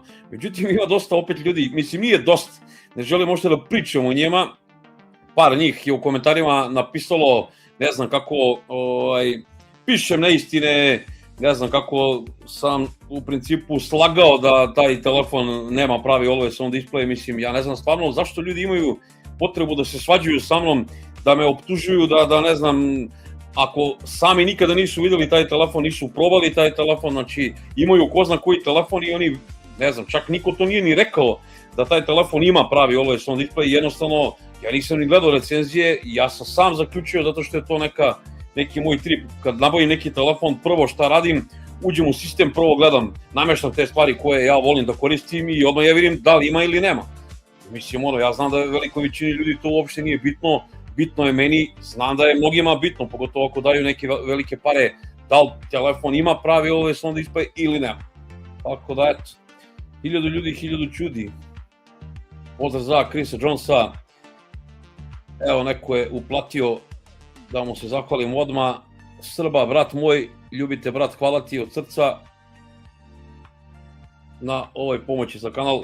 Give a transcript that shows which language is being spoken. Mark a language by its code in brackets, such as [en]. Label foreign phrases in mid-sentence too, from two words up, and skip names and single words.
[sr] Međutim, ima dosta opet ljudi, mislim nije dosta, ne želim možda da pričam o njima. Par njih je u komentarima napisalo, ne znam kako pišem neistine, ne znam kako sam u principu slagao da taj telefon nema pravi [en] always on display. [sr] Mislim, ja ne znam stvarno zašto ljudi imaju potrebu da se svađaju sa mnom, da me optužuju, da ne znam, ako sami nikada nisu videli taj telefon, nisu probali taj telefon, znači imaju ko zna koji telefon i oni, ne znam, čak niko to nije ni rekao da taj telefon ima pravi [en] always on display. [sr] Jednostavno, ja nisam ni gledao recenzije, ja sam sam zaključio zato što je to neki moj trip. Kad nabavim neki telefon, prvo šta radim, uđem u sistem, prvo gledam, nameštam te stvari koje ja volim da koristim i odmah ja vidim da li ima ili nema. Mislim, ja znam da velikoj većini ljudi to uopšte nije bitno, bitno je meni, znam da je mnogima bitno, pogotovo ako daju neke velike pare, da li telefon ima pravi [en] always on display [sr] ili nema. Tako da eto, 1000 ljudi, 1000 čudi. Pozdrav za Chrisa Jonesa. Evo, neko je uplatio, da mu se zahvalim odmah. Srba, brat moj, ljubite brat, hvala ti od srca na ovoj pomoći za kanal.